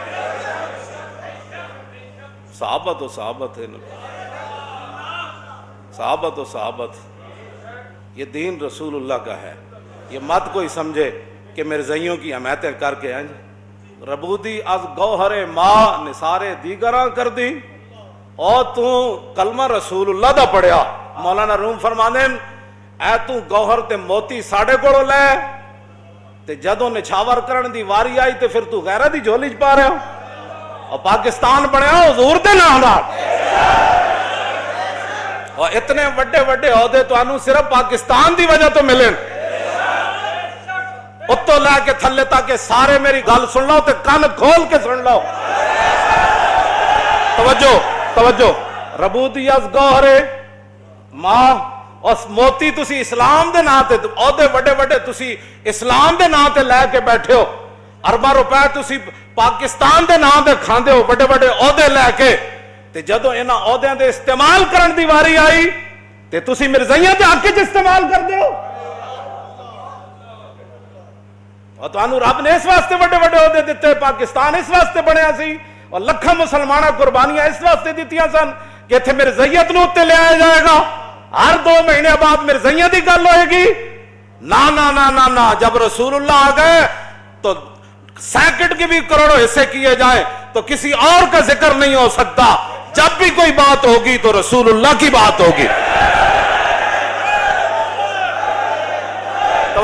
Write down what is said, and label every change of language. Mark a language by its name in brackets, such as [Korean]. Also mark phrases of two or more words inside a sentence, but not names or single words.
[Urdu] صحابہ تو صحابت ہے، صحابہ تو صحابت، یہ دین رسول اللہ کا ہے۔ یہ مت کوئی سمجھے کہ مرزائیوں کی حمایتیں کر کے ہیں جی، [Persian] ربودی از گوہر ماں نثارے دیگراں کر دی، [Punjabi] اور تو کلمہ رسول اللہ دا پڑھیا۔ مولانا روم فرماندے اے تو گوہر تے موتی ساڑھے کوڑوں لے تے جدوں نچھاور کرن دی واری آئی تے پھر تو غیرہ دی جھولی چ پا رہے ہو، اور پاکستان بنیا حضور دے نام دا، اور اتنے وڈے وڈے عہدے تو انہوں صرف پاکستان دی وجہ تو ملیں۔ اتو لے کے تھلے تاکہ سارے میری گل سن لو تے کان کھول کے سن لو۔ توجہ توجہ، [Persian] ربودی از گوہرے ماں، [Punjabi] اس موتی تسی اسلام دے نام تے عہدے وڈے وڈے تسی اسلام دے نام تے لے کے بیٹھے ہو، ارباں روپے تسی پاکستان دے نام تے کھاندے ہو وڈے وڈے عہدے لے کے، تے جدوں انہاں عہدیاں دے استعمال کرن دی واری آئی تے تسی مرزائیاں دے حق وچ استعمال کردے ہو۔ اور تانوں رب نے اس واسطے وڈے وڈے عہدے دتے، پاکستان اس واسطے بنیا سی، اور لکھاں مسلمانہ قربانیاں اس واسطے دیتیاں سن کہ اتنے مرزائیت نو تے لے آیا جائے گا، ہر 2 مہینے بعد مرزائیت دی گل ہوئے گی۔ [Urdu] نا نا نا نا نا، جب رسول اللہ آ گئے تو سیکنڈ کے بھی کروڑوں حصے کیے جائیں تو کسی اور کا ذکر نہیں ہو سکتا، جب بھی کوئی بات ہوگی تو رسول اللہ کی بات ہوگی۔